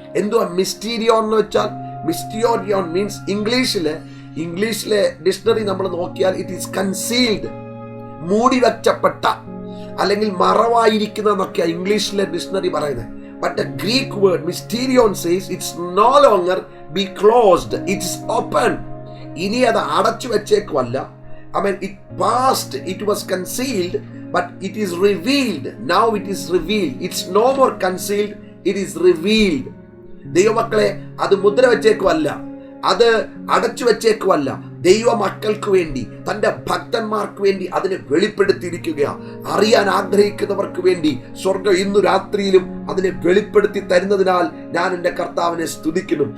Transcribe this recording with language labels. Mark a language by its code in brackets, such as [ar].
[ml] എന്തുവാ മിസ്റ്റീരിയോൺ എന്ന് വെച്ചാൽ? മിസ്റ്റീരിയോൺ മീൻസ് ഇംഗ്ലീഷിലെ ഡിക്ഷണറി നമ്മൾ നോക്കിയാൽ [en] it is concealed, [ml] മൂടി വെച്ചപ്പെട്ട അല്ലെങ്കിൽ മറവായിരിക്കുന്നതൊക്കെയാ ഇംഗ്ലീഷിലെ ഡിക്ഷണറി പറയുന്നത്. [en] But the Greek word mysterion says it's no longer be closed, it's open. [ml] ഇനി അത് അടച്ചു വെച്ചേക്കുമല്ല. [en] It passed, it was concealed, but it is revealed. Now it is revealed. It's no more concealed, it is revealed. [ml] ദൈവമക്കളെ, അത് മുദ്ര വെച്ചേക്കുമല്ല, അത് അടച്ചു വെച്ചേക്കുമല്ല. ദൈവമക്കൾക്ക് വേണ്ടി, തന്റെ ഭക്തന്മാർക്ക് വേണ്ടി അതിനെ വെളിപ്പെടുത്തിയിരിക്കുകയാണ്. അറിയാൻ ആഗ്രഹിക്കുന്നവർക്ക് വേണ്ടി സ്വർഗം ഇന്നു രാത്രിയിലും അതിനെ വെളിപ്പെടുത്തി തരുന്നതിനാൽ ഞാൻ എൻ്റെ കർത്താവിനെ സ്തുതിക്കുന്നു.